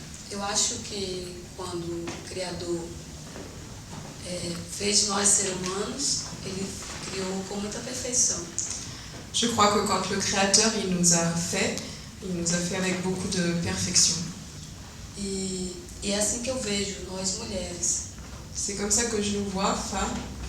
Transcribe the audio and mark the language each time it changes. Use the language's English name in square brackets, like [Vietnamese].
[Portuguese] Eu acho que quando o Criador fez nós seres humanos, ele criou com muita perfeição. [French] Je crois que quand le Créateur il nous a fait avec beaucoup de perfection. [Portuguese] E é assim que eu vejo nós mulheres. [French] C'est comme ça que je nous vois, femmes.